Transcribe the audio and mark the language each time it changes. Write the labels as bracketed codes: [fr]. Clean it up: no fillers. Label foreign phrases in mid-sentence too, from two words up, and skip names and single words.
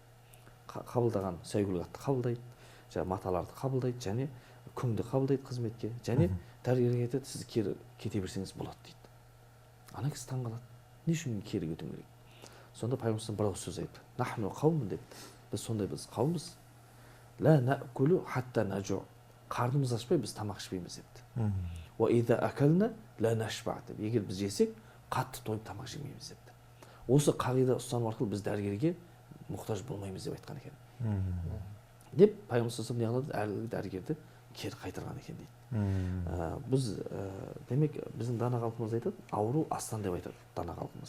[kk] Қабылдаған сәйгүлік атты қабылдайды, маталарды қабылдайды, және күңді қабылдайды қызметке, және дәрігерге айтады, сіз кері кете берсеңіз болады дейді. Ана кісі таңғалады. Не үшін кері кетуім керек? Сонда пайғамбар бір ауыз сөз айтты. [ar] نحن قوم деп. [kk] Біз сондай біз қауымбыз. [ar] لا نأكل حتى نجوع. [kk] Қарнымыз ашпай біз тамақ ішпейміз депті. [ar] وإذا أكلنا لا نشبع деп. [kk] Егер біз жесек, қатты тойып тамақ жемейміз депті. Осы қағида ұстану арқылы біз дәрігерге мұқтаж болмаймыз деп айтқан екен. Деп пайғамбар [ar] صلى الله عليه وسلم [kk] дәрігерді кері қайтарған екен дейді. Біз демек біздің дана халқымыз айтады, ауру астан деп айтады дана халқымыз.